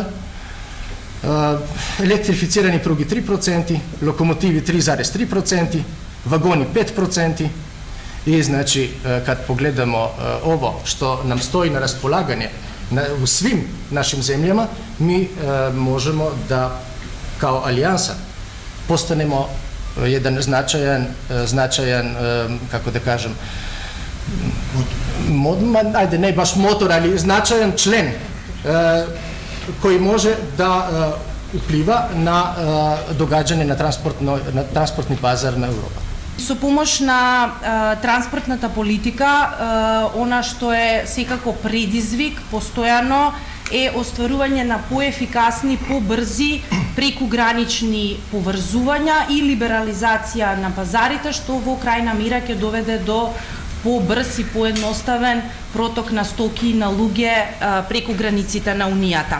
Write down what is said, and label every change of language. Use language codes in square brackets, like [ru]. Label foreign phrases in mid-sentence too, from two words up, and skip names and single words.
[sr] Elektrificirani prugi 3%, lokomotivi 3,3%, vagoni 5% i znači kad pogledamo ovo što nam stoji na raspolaganje u svim našim zemljama, mi možemo da kao alijansa postanemo jedan značajan, kako da kažem, ajde ne baš motor, ali značajan člen koji može da upliva na događanje na transportni bazar na Evropa. [mk] Со помош на транспортната политика, она што е секако предизвик постојано е остварување на поефикасни, побрзи прекугранични поврзувања и либерализација на пазарите, што во крајна мера ќе доведе до побрз и поедноставен проток на стоки и на луѓе преку границите на Унијата.